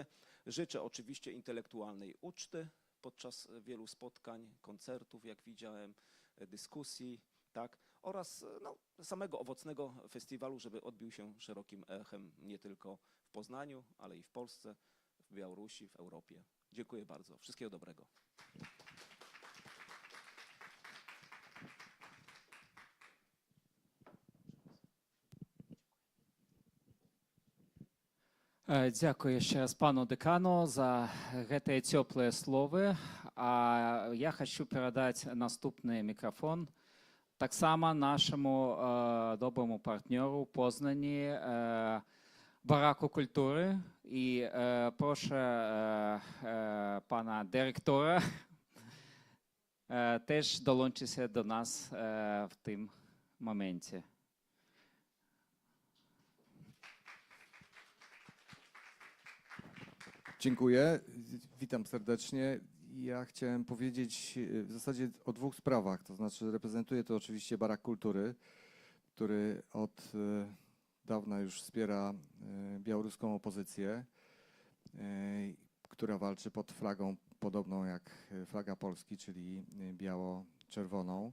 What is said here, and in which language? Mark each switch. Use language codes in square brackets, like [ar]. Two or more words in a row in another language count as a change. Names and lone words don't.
[pl] Życzę oczywiście intelektualnej uczty podczas wielu spotkań, koncertów, jak widziałem, dyskusji, tak, oraz no, samego owocnego festiwalu, żeby odbił się szerokim echem nie tylko w Poznaniu, ale i w Polsce, w Białorusi, w Europie. Dziękuję bardzo. Wszystkiego dobrego. [be] Дякую яшчэ раз пану дэкану за гэтыя цёплыя словы. А я хочу перадаць наступны мікрафон таксама нашаму добраму партнёру Познані, Бараку культуры. [uk] І прошу пана дырэктора теж долучитися до нас в тим моменті. [pl] Dziękuję, witam serdecznie. Ja chciałem powiedzieć w zasadzie o 2 sprawach, to znaczy reprezentuję tu oczywiście Barak Kultury, który od dawna już wspiera białoruską opozycję, która walczy pod flagą podobną jak flaga Polski, czyli biało-czerwoną.